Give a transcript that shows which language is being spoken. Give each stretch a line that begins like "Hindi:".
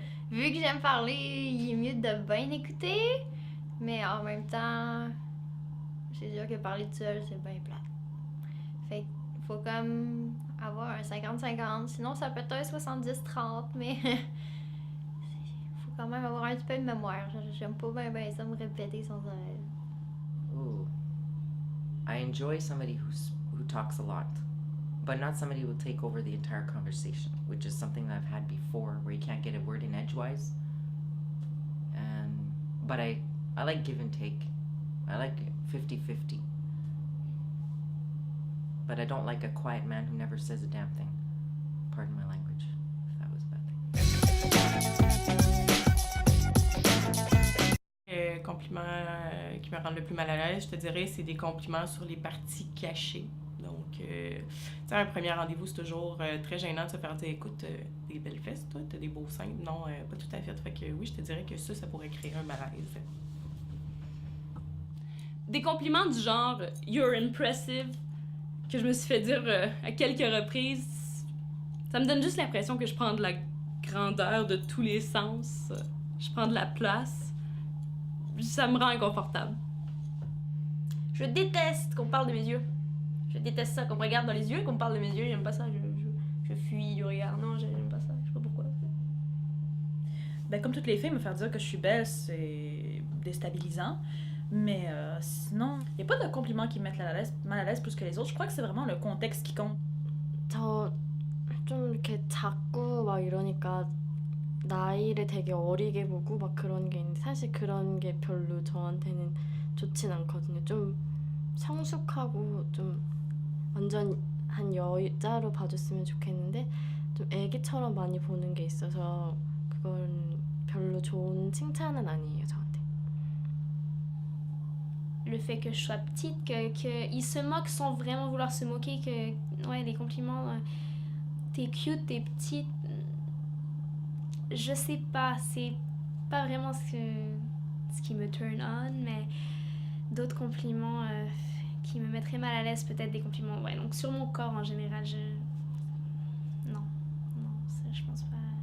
French: Vu que j'aime parler, il est mieux de bien écouter, mais en même temps, c'est sûr que parler tout seul, c'est bien plate. Fait qu'il faut comme avoir un 50-50, sinon ça peut être un 70-30, mais faut quand même avoir un petit peu de mémoire. J'aime pas bien ça me répéter sans arrêt. Ooh.
English: I enjoy somebody who talks a lot, but not somebody who will take over the entire conversation, which is something that I've had before, where you can't get a word in edgewise. But I like give and take. I like 50-50. But I don't like a quiet man who never says a damn thing. Pardon my language, if that was a bad thing.
French: Compliments qui me rendent le plus mal à l'aise, je te dirais, c'est des compliments sur les parties cachées. Donc, tu sais, un premier rendez-vous, c'est toujours très gênant de se faire dire, écoute, des belles fesses, toi, t'as des beaux seins. Non, pas tout à fait. Fait que oui, je te dirais que ça pourrait créer un malaise. Des compliments du genre «
English: You're impressive
French: » que je me suis fait dire à quelques reprises, ça me donne juste l'impression que je prends de la grandeur de tous les sens. Je prends de la place. Ça me rend inconfortable. Je déteste qu'on parle de mes yeux. Je déteste ça, qu'on me regarde dans les yeux et qu'on me parle de mes yeux. J'aime pas ça, je fuis du regard. Non, j'aime pas ça, je sais pas pourquoi. Ben, comme toutes les filles, me faire dire que je suis belle, c'est déstabilisant. Mais sinon, il n'y a pas de compliments qui me mettent mal à l'aise plus que les autres. Je crois que c'est vraiment le contexte qui compte.
Korean: 저 좀 이렇게 작고 막 이러니까 나이를 되게 어리게 보고 막 그런 게 있는데 사실 그런 게 별로 저한테는 좋진 않거든요. 좀 성숙하고 좀 완전 한 여자로 봐줬으면 좋겠는데 좀 애기처럼 많이 보는 게 있어서 그건 별로 좋은 칭찬은 아니에요, 저한테.
French: Le fait que je sois petite, que ils se moquent sans vraiment vouloir se moquer, que ouais, les compliments, t'es cute, t'es petite, je sais pas, c'est pas vraiment ce qui me turn on, mais d'autres compliments qui me mettraient mal à l'aise, peut-être des compliments, ouais, donc sur mon corps en général, non, ça je pense pas.